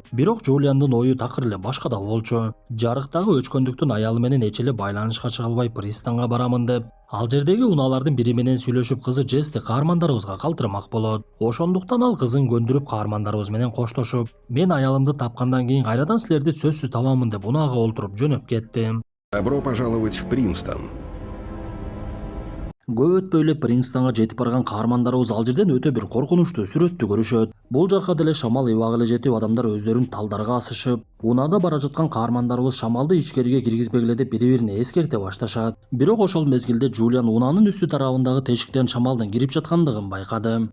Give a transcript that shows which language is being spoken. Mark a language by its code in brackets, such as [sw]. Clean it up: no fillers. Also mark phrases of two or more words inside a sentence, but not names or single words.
[ky] Бирок Джулиандын ою такыр эле башкада болчу. Жарыктагы өчкөндүктүн аялы менен эч эле байланышка чыга албай пристанга барамын деп, ал жердеги унаалардын бири менен сүйлөшүп, кызы Джессти каармандарыбызга калтырмак болот. Ошондуктан ал кызын көндүрүп, каармандарыбыз менен коштошуп, мен аялымды тапкандан кийин кайрадан силерди сөзсүз табамын деп унаага олтуруп жөнөп кетти. [ru] Добро пожаловать в Принстон. [ky] Көп өтпөй эле Принстонго жетип барган каармандарыбыз ал жерден өтө бир коркунучтуу сүрөттү көрүшөт. Бул жакка деле шамал эбак эле жетип, адамдар өздөрүн талдарга асышып, унаада бара жаткан каармандарыбыз шамалды ичкериге киргизбегиле деп бири-бирине эскерте башташат. Бирок ошол мезгилде Жулиан унаанын үстү тарабындагы тешиктен шамалдын кирип жаткандыгын байкады.